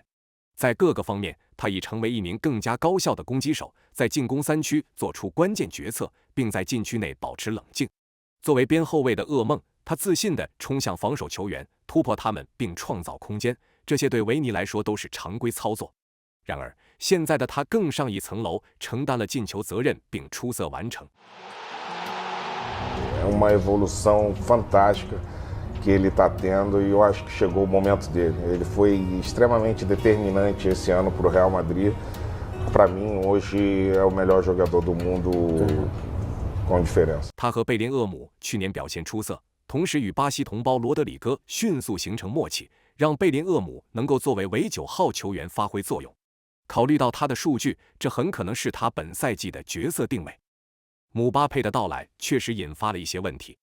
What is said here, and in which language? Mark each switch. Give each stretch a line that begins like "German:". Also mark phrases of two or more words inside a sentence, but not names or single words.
Chinese: 在各个方面，他已成为一名更加高效的攻击手，在进攻3区做出关键决策，并在禁区内保持冷静。作为边后卫的噩梦，他自信地冲向防守球员，突破他们并创造空间，这些对维尼来说都是常规操作。然而，现在的他更上一层楼，承担了进球责任并出色完成。
Portuguese: É uma evolução fantástica que ele está tendo e eu acho que chegou o momento dele. Ele foi extremamente determinante esse ano para o Real Madrid. Para mim, hoje é o melhor jogador do mundo com diferença。
Chinese: 他和贝林厄姆去年表现出色，同时与巴西同胞罗德里戈迅速形成默契，让贝林厄姆能够作为唯9号球员发挥作用。考虑到他的数据，这很可能是他本赛季的角色定位。姆巴佩的到来确实引发了一些问题。